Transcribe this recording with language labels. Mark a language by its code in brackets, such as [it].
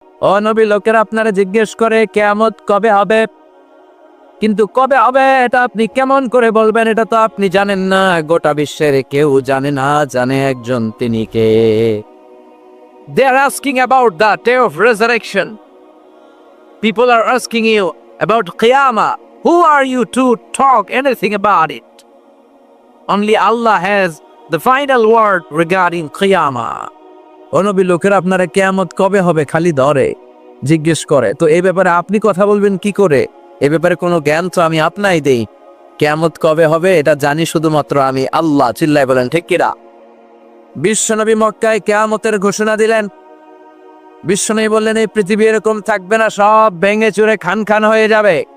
[bn] ও নবী, লোকেরা আপনারা জিজ্ঞেস করে কিয়ামত কবে হবে, কিন্তু কবে হবে এটা আপনি কেমন করে বলবেন? এটা তো আপনি জানেন না, গোটা বিশ্বের কেউ জানে না, জানে একজন, তিনি কে? [en] They are asking about the day of resurrection. People are asking you about Qiyamah. Who are you to talk anything about it? Only Allah has the final word regarding Qiyamah. [bn] ও নবী, লোকেরা আপনারা কিয়ামত কবে হবে খালি ধরে জিজ্ঞেস করে, তো এই ব্যাপারে আপনি কথা বলবেন কি করে? এ ব্যাপারে কোনো জ্ঞান তো আমি আপনাই দেই। কিয়ামত কবে হবে এটা জানি শুধুমাত্র আমি আল্লাহ। চিল্লায় বলেন ঠিক কিনা? বিশ্বনবী মক্কায় কিয়ামতের ঘোষণা দিলেন। বিশ্বনবী বললেন, এই পৃথিবী এরকম থাকবে না, সব ভেঙে চুরে খান খান হয়ে যাবে।